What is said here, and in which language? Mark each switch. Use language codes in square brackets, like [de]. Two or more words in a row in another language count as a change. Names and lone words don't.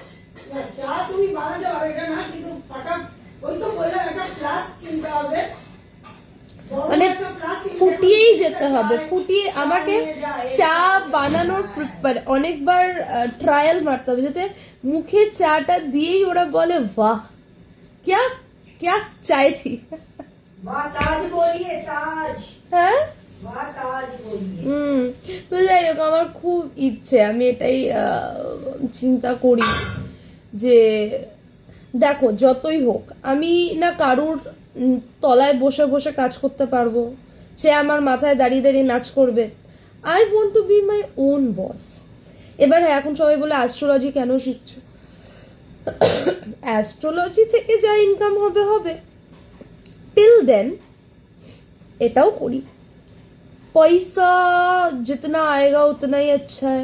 [bn] চা তুমি বানাতে পারবে না, কিন্তু ওই তো বললাম একটা ফ্লাস্ক কিনতে হবে, মানে ফুটিয়েই যেতে হবে, ফুটিয়ে আমাকে চা বানানোর মানে অনেকবার ট্রায়াল মারতে হবে, যাতে মুখে চাটা দিয়েই ওরা বলে বাহ [hi] क्या क्या चाय थी। वाह ताज बोलिए ताज, [bn] হ্যাঁ [hi] वाह ताज बोलिए। [bn] তো যাই হোক, আমার খুব ইচ্ছে, আমি এটাই চিন্তা করি যে দেখো যতই হোক আমি না কারুর তলায় বসে বসে কাজ করতে পারবো, সে আমার মাথায় দাঁড়িয়ে দাঁড়িয়ে নাচ করবে। [en] I want to be my own boss. [bn] এবার হ্যাঁ, এখন সবাই বলে অ্যাস্ট্রোলজি কেন শিখছো? অ্যাস্ট্রোলজি থেকে যা ইনকাম হবে হবে, [en] till then [bn] এটাও করি। [hi] पैसा जितना आएगा उतना ही अच्छा है।